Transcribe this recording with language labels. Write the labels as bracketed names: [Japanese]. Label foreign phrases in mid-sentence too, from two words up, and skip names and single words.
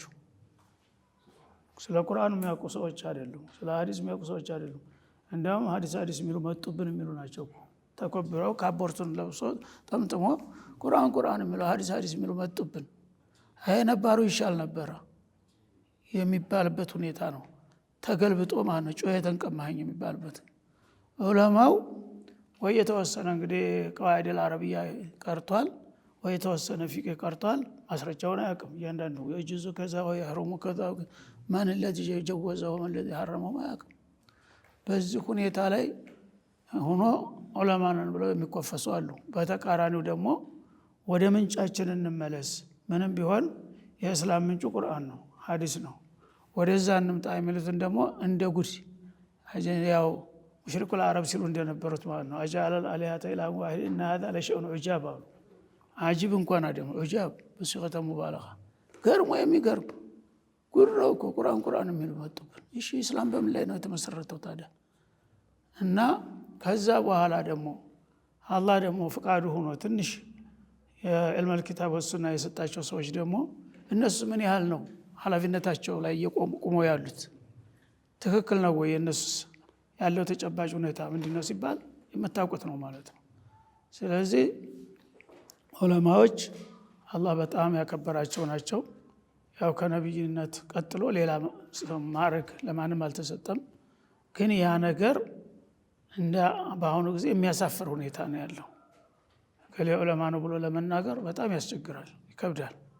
[Amharic] ስለ ቁርአን የሚያውቁ ሰዎች አይደሉም። ስለ ሀዲስ የሚያውቁ ሰዎች አይደሉም። እንዲያውም ሀዲስ የሚሉ መጡብን የሚሉ ናቸው። ተኮብረው ካቦርቱን ለብሶ ጠምጥሞ ቁርአን የሚለው ሀዲስ የሚሉ መጡብን፣ አይ ነባሩ ይሻል ነበረ የሚባልበት ሁኔታ ነው። ተገልብጦ ማለት ነው። ጮኸ ተንቀማኸኝ የሚባልበት ዑለማው ወይ የተወሰነ እንግዲህ [Arabic] قواعد العربية [Amharic] ቀርቷል፣ ወይ ተወሰነ ፊቅህ ቀርቷል ማስረጃውን አያውቅም እያንዳንዱ የጁዙ ከዛ ወይ ህሩሙ ከዛ ማን [Arabic] الذي جوزه ومن الذي حرمه [Amharic] አያውቅም በዚህ ሁኔታ ላይ ሆኖ ዑለማንን ብለው የሚቆፈሱ አሉ በተቃራኒው ደግሞ ወደ ምንጫችን እንመለስ ምንም ቢሆን የእስላም ምንጩ ቁርአን ነው ሐዲስ ነው ወደዛ እንምጣ የሚሉትን ደግሞ እንደ ጉድ ያው ሙሽሪኩ العرب ሲሉ እንደነበሩት ማለት ነው አጃለ [Arabic] الالهه اله واحد ان هذا لشيء عجاب [Amharic] አጂብ እንኳን አይደለም عجاب [Arabic] بصيغة مبالغة [Amharic] ገርሞ የሚገርም ጉራው ቁርአን የሚሉ መጥተው እሺ እስላም በምን ላይ ነው የተመሰረተው ታዲያ እና ከዛ በኋላ ደግሞ አላህ ደግሞ ፍቃዱ ሆኖ ትንሽ የዕልም [Arabic] الكتاب والسنه [Amharic] የሰጣቸው ሰዎች ደግሞ እነሱ ምን ያህል ነው ሐላፊነታቸው ላይ የቆሙ ያሉት ትክክል ነው ወይ እነሱ ያለው ተጨባጭ ሁኔታ ምንድነው ሲባል የምታውቁት ነው ማለት ነው ስለዚህ ዑለማዎች አላህ በጣም ያከበራቸው ናቸው ያው ከነብይነት ቀጥሎ ሌላ ማዕረግ ለማንም አልተሰጠም ግን ያ ነገር እንደ በአሁኑ ጊዜ የሚያሳፍር ሁኔታ ነው ያለው ከሌ ዑለማ ነው ብሎ ለመናገር በጣም ያስቸግራል ይከብዳል